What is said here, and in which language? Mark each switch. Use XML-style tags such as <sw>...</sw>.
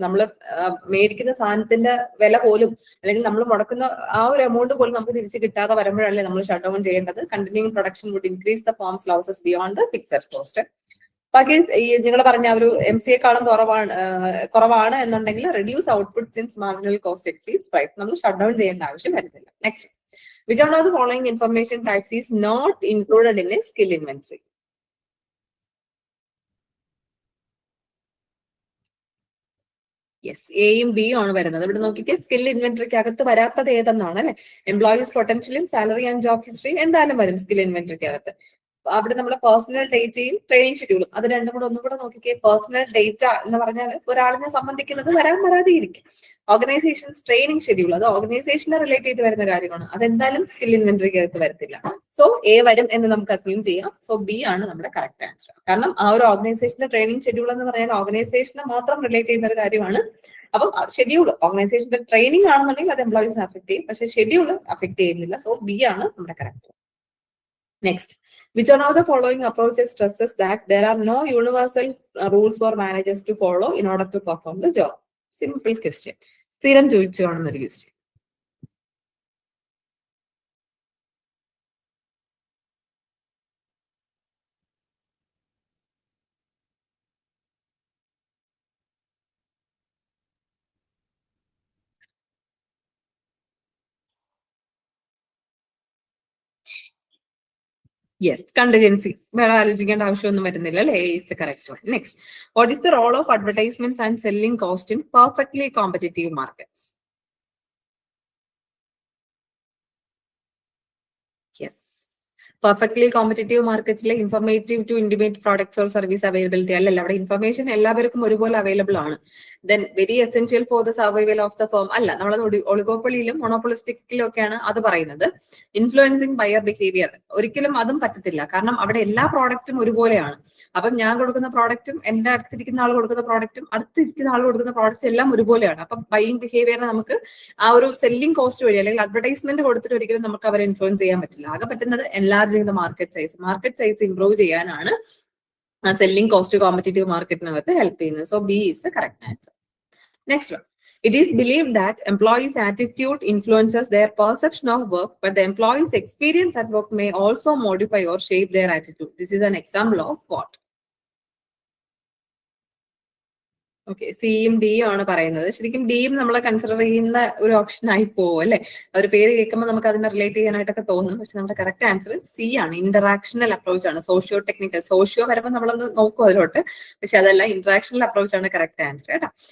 <ml>നമ്മൾ മേടിക്കുന്ന സാധനത്തിന്റെ വില പോലും അല്ലെങ്കിൽ നമ്മൾ മുടക്കുന്ന ആ ഒരു എമൗണ്ട് പോലും നമുക്ക് തിരിച്ച് കിട്ടാതെ വരുമ്പോഴല്ലേ നമ്മൾ ഷട്ട് ഡൗൺ ചെയ്യേണ്ടത്.</ml> <en>Continuing production would increase the firms losses beyond the fixed cost.</en> <ml>ബാക്കി ഈ നിങ്ങൾ പറഞ്ഞ ഒരു MCയെക്കാളും കുറവാണ് എന്നുണ്ടെങ്കിൽ</ml> <en>Reduce output since marginal cost exceeds price.</en> <ml>നമ്മൾ ഷട്ട് ഡൗൺ ചെയ്യേണ്ട ആവശ്യം വരുന്നില്ല.</ml> <en>Next, which one of the following information types is not included in a skill inventory?</en> <ml>Yes, എയും ബിയും ആണ് വരുന്നത്. ഇവിടെ നോക്കിക്കേ, സ്കിൽ ഇൻവെന്ററിക്ക് അകത്ത് വരാത്തത് ഏതെന്നാണ് അല്ലെ? എംപ്ലോയീസ് പൊട്ടൻഷ്യലും സാലറി ആൻഡ് ജോബ് ഹിസ്റ്ററിയും എന്തായാലും വരും സ്കിൽ ഇൻവെന്ററിക്ക് അകത്ത്. അവിടെ നമ്മൾ പേഴ്സണൽ ഡേറ്റയും ട്രെയിനിങ് ഷെഡ്യൂളും അത് രണ്ടും കൂടെ ഒന്നും കൂടെ നോക്കിക്കേ. പേഴ്സണൽ ഡേറ്റ എന്ന് പറഞ്ഞാൽ ഒരാളിനെ സംബന്ധിക്കുന്നത് വരാതെ ഇരിക്കും. ഓർഗനൈസേഷൻസ് ട്രെയിനിങ് ഷെഡ്യൂൾ അത് ഓർഗനൈസേഷനെ റിലേറ്റ് ചെയ്ത് വരുന്ന കാര്യമാണ്. അതെന്തായാലും സ്കിൽ ഇൻവെന്ററിക്ക് അകത്ത് വരത്തില്ല. സോ എ വരും എന്ന് നമുക്ക് അസ്യൂം ചെയ്യാം. സോ ബി ആണ് നമ്മുടെ കറക്റ്റ് ആൻസർ. കാരണം ആ ഒരു ഓർഗനൈസേഷന്റെ ട്രെയിനിങ് ഷെഡ്യൂൾ എന്ന് പറഞ്ഞാൽ ഓർഗനൈസേഷനെ മാത്രം റിലേറ്റ് ചെയ്യുന്ന ഒരു കാര്യമാണ്. അപ്പം ഷെഡ്യൂൾ ഓർഗനൈസേഷന്റെ ട്രെയിനിങ് ആണെന്നുണ്ടെങ്കിൽ അത് എംപ്ലോയീസിനെ അഫക്ട് ചെയ്യും, പക്ഷെ ഷെഡ്യൂൾ അഫക്ട് ചെയ്യുന്നില്ല. സോ ബി ആണ് നമ്മുടെ correct.</ml> <en>Next, which one of the following approaches stresses that there are no universal rules for managers to follow in order to perform the job? Simple question.</en> <ml>സ്ഥിരം ചോദിച്ചു കാണുന്ന ഒരു question. Yes, contingency വേറെ ആലോചിക്കേണ്ട ആവശ്യമൊന്നും വരുന്നില്ല അല്ലേ.</ml> <en>A is the correct one. Next, what is the role of advertisements and selling cost in perfectly competitive markets? Yes.</en> <ml>Perfectly competitive മാർക്കറ്റിലെ</ml> <en>informative to intimate products or service availability</en> <ml>അല്ലല്ല, അവിടെ information എല്ലാവർക്കും ഒരുപോലെ അവൈലബിൾ ആണ്.</ml> <en>then very essential for the survival of the firm</en> <ml>അല്ല, നമ്മളത് ഒളിഗോപ്പൊളിയിലും മൊണോപ്പൊളിസ്റ്റിക്കിലും ഒക്കെയാണ് അത് പറയുന്നത്.</ml> <en>influencing buyer behaviour</en> <ml>ഒരിക്കലും അതും പറ്റത്തില്ല, കാരണം അവിടെ എല്ലാ പ്രോഡക്റ്റും ഒരുപോലെയാണ്. അപ്പം ഞാൻ കൊടുക്കുന്ന പ്രോഡക്റ്റും എന്റെ അടുത്തിരിക്കുന്ന ആൾ കൊടുക്കുന്ന പ്രോഡക്റ്റും അടുത്തിരിക്കുന്ന ആൾ കൊടുക്കുന്ന പ്രോഡക്റ്റും എല്ലാം ഒരുപോലെയാണ്. അപ്പം ബൈയിങ് ബിഹേവിയറിനെ നമുക്ക് ആ ഒരു സെല്ലിംഗ് കോസ്റ്റ് വഴി അല്ലെങ്കിൽ അഡ്വർടൈസ്മെന്റ് കൊടുത്തിട്ട് ഒരിക്കലും നമുക്ക് അവരെ ഇൻഫ്ലുവൻസ് ചെയ്യാൻ പറ്റില്ല. ആകെ പറ്റുന്നത്</ml> <en>enlarging the market size</en> <ml>improve ചെയ്യാനാണ് സെല്ലിംഗ് കോസ്റ്റ് കോമ്പറ്റീവ് മാർക്കറ്റിനകത്ത് ഹെൽപ്പ് ചെയ്യുന്നത്.</ml> <en>So B is the correct answer. Next one, it is believed that employees' attitude influences their perception of work, but the employees' experience at work may also modify or shape their attitude. This is an example of what?</en> <ml>Okay, സിയും ഡിയും ആണ് പറയുന്നത്. ശരിക്കും ഡിയും നമ്മൾ consider ചെയ്യുന്ന ഒരു option ആയി പോകും അല്ലെ. ഒരു പേര് കേൾക്കുമ്പോൾ നമുക്ക് അതിനെ റിലേറ്റ് ചെയ്യാനായിട്ടൊക്കെ തോന്നും. പക്ഷെ നമ്മുടെ കറക്റ്റ് ആൻസർ സി ആണ്. ഇന്ററാക്ഷണൽ അപ്രോച്ച് ആണ്. സോഷ്യോ ടെക്നിക്കൽ, സോഷ്യോ വരുമ്പോൾ നമ്മളൊന്ന് നോക്കും അതിലോട്ട്, പക്ഷെ അതല്ല, ഇന്ററാക്ഷണൽ അപ്രോച്ച് ആണ് കറക്റ്റ് ആൻസർ കേട്ടോ.</ml>